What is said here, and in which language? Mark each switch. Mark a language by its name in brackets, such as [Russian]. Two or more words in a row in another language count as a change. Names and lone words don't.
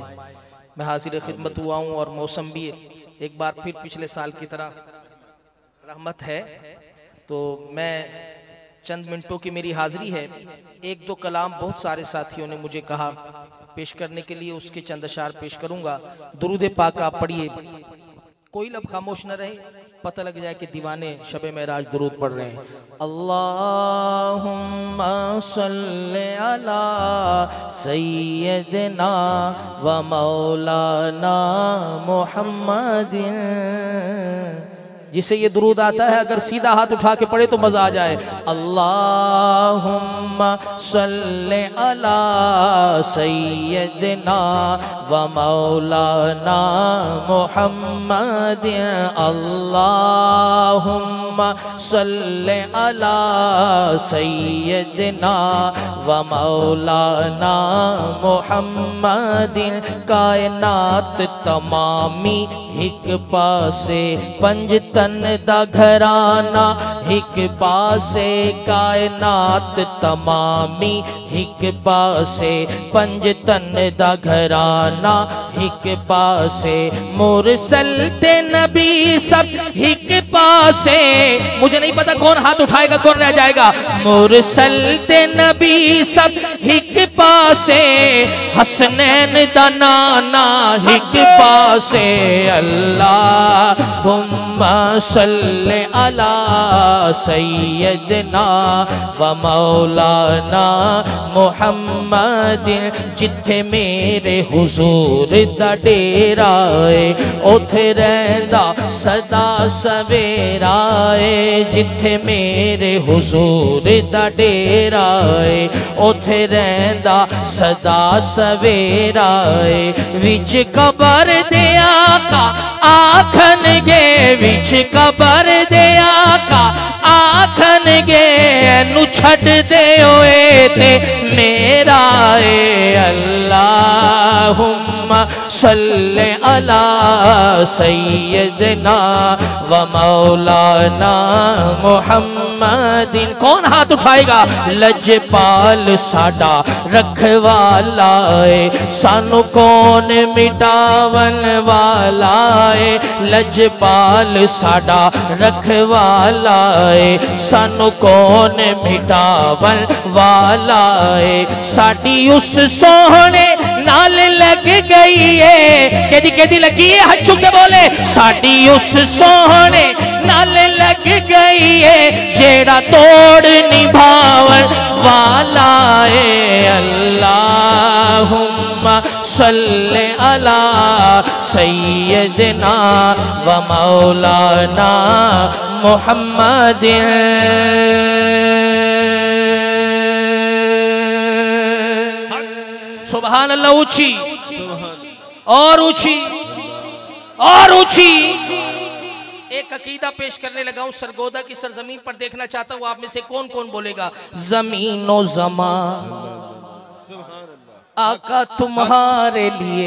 [Urdu] میں حاضر خدمت ہوا ہوں اور موسم بھی ایک بار پھر پچھلے سال کی طرح رحمت ہے، تو میں چند منٹوں کی میری حاضری ہے. ایک دو کلام بہت سارے ساتھیوں نے مجھے کہا پیش کرنے کے لیے، اس کے چند اشعار پیش کروں گا. درود پاک آپ پڑھیے، کوئی لب خاموش نہ رہے، پتہ لگ جائے کہ دیوانے شب معراج درود پڑھ رہے ہیں. [Arabic] اللهم صل على سيدنا و مولانا محمد. [Urdu] جسے یہ درود آتا ہے اگر سیدھا ہاتھ اٹھا کے پڑھے تو مزا آ جائے. [Arabic] اللهم صل على سيدنا و مولانا محمد. اللهم صل على سيدنا و مولانا محمد. [Punjabi] کائنات تمامی ہک پاسے پنجتن دا گھرانہ، ہک پاسے کائنات تمامی ہک پاسے پنجتن دا گھرانہ، ہک پاسے مرسل تے نبی سب ہک پاسے. [Urdu] مجھے نہیں پتہ کون ہاتھ اٹھائے گا کون رہ جائے گا. [Punjabi] مرسل تے نبی سب ہک پاسے، حسنین دا نانا ہک پاسے. [Arabic] اللهم صل على سيدنا و مولانا محمد. [Punjabi] جتھے میرے حضور دا ڈیرا ہے اوتھے رہندا سدا سویرا ہے. جتھے میرے حضور دا ڈیرا ہے اوتھے رہندا سدا سویرا ہے. وچ قبر دے آقا آکھن گے، وچ قبر دے آقا آکھن گے، نو چھڈ دے اوئے تے میرا اے. [Arabic] اللهم صل على سيدنا و مولانا محمد. [Urdu] کون ہاتھ اٹھائے گا? [Punjabi] لجپال ساڈا رکھوالا ہے، سانوں کون مٹاون والا ہے. لجپال ساڈا رکھوالا ہے، سانوں کون مٹاون والا ہے. ساڈی اس سوہنے نال لگ گئی ہے، کیدی کیدی لگی ہے، ہاتھ چک کے بولے. ساڈی اس سوہنے نال لگ گئی ہے، جیہڑا توڑ نبھاون والا ہے. [Arabic] اللهم صل على سيدنا و مولانا محمد. سبحان الله. [Urdu] اونچی اور اونچی اور اونچی. ایک عقیدہ پیش کرنے لگا ہوں، سرگودھا کی سرزمین پر دیکھنا چاہتا ہوں آپ میں سے کون کون بولے گا زمین و زماں آقا تمہارے لیے.